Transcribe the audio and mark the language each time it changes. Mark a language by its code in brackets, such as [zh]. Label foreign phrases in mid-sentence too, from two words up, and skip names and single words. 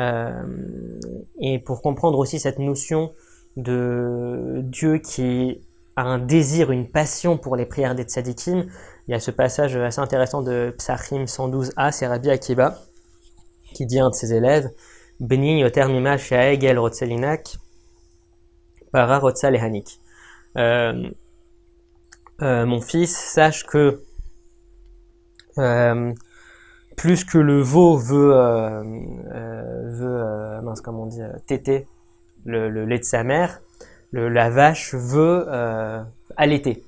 [fr] Et pour comprendre aussi cette notion de Dieu qui a un désir, une passion pour les prières des tzadikim. Il y a ce passage assez intéressant de Psachim 112a, c'est Rabbi Akiba, qui dit à un de ses élèves, [he] בני יותר ממה שהעגל רוצה לינק פרה רוצה להניק. [fr] Mon fils, sache que plus que le veau veut téter le lait de sa mère, la vache veut allaiter.